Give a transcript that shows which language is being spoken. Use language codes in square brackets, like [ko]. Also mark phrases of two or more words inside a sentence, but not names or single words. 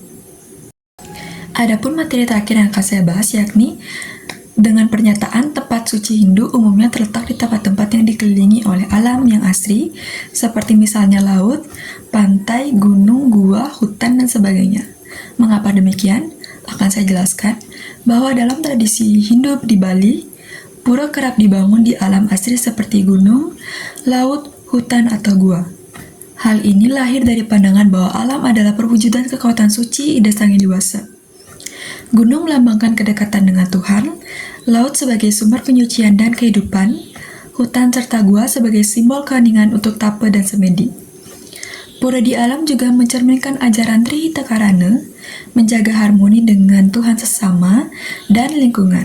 [id] Adapun materi terakhir yang akan saya bahas yakni dengan pernyataan tempat Tempat suci Hindu umumnya terletak di tempat-tempat yang dikelilingi oleh alam yang asri, seperti misalnya laut, pantai, gunung, gua, hutan, dan sebagainya. Mengapa demikian? Akan saya jelaskan bahwa dalam tradisi Hindu di Bali, pura kerap dibangun di alam asri seperti gunung, laut, hutan, atau gua. Hal ini lahir dari pandangan bahwa alam adalah perwujudan kekuatan suci ide sang Hyang. Gunung melambangkan kedekatan dengan Tuhan, laut sebagai sumber penyucian dan kehidupan, hutan serta gua sebagai simbol keheningan untuk tapa dan semedi. Pura di alam juga mencerminkan ajaran Trihita Karana, menjaga harmoni dengan Tuhan sesama dan lingkungan.